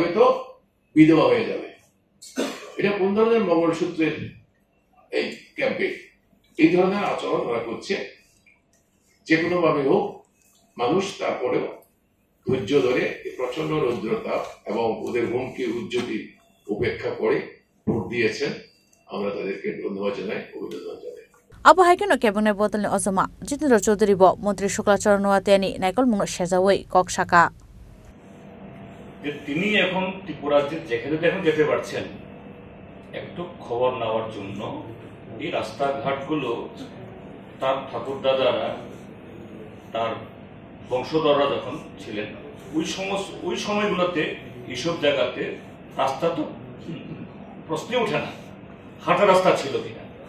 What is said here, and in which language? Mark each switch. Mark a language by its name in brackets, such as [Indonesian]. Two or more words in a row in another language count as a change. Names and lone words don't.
[Bangla] তো বিধবা হয়ে যাবে এটা কোন ধরনের মঙ্গলসূত্রের এই ক্যাম্পেইন এই ধরনের আচরণ ওরা করছে যে কোনো ভাবে হোক মানুষ তারপরেও ধৈর্য ধরে প্রচন্ড রৌদ্রতা এবং ওদের হুমকি উজ্জ্বতি উপেক্ষা করে ভোট দিয়েছেন আমরা তাদেরকে ধন্যবাদ জানাই অভিনন্দন জানাই [Kok Borok] Abu Haikino Cabinet Bodol ni ozama Jitendra Chaudhary bo Mantri Shuklaswar Noatiani naikol mung sejawei kok shaka [Bangla] যে তিনি এখন ত্রিপুরার যেখানে দেখুন যেতে পারছেন একটু খবর নেওয়ার জন্য এই রাস্তাঘাটগুলো তার ঠাকুর দাদারা তার বংশধররা যখন ছিলেন ওই সময়গুলোতে এইসব জায়গাতে রাস্তা তো প্রশ্নে ওঠে না হাঁটা রাস্তা ছিল কিনা